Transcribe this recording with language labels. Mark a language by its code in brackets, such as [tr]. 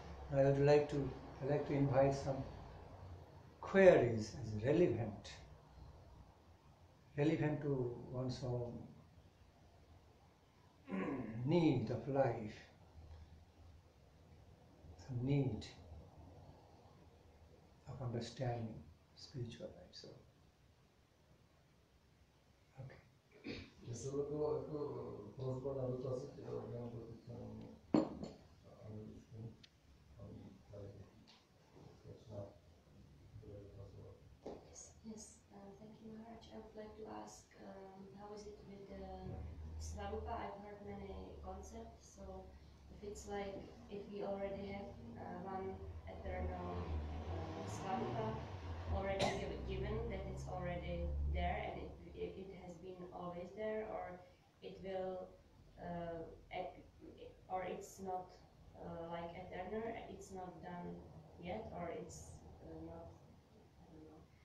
[en] I would like to invite some queries as relevant to one's own need of life, some need. of understanding spiritual life. So, okay. [cs] Jestli to bylo jako prozba na dotazy, nebo to teď anglicky, tady začíná dotazovat. [en] Yes, thank you, Maharaj. I would like to ask, how is it with the swarúpa? I've heard many concepts, so if it's like, if we already have one eternal swarúpa already given, that it's already there and it has been always there, or it will, or it's not like eternal, it's not done yet, or it's not, I don't know.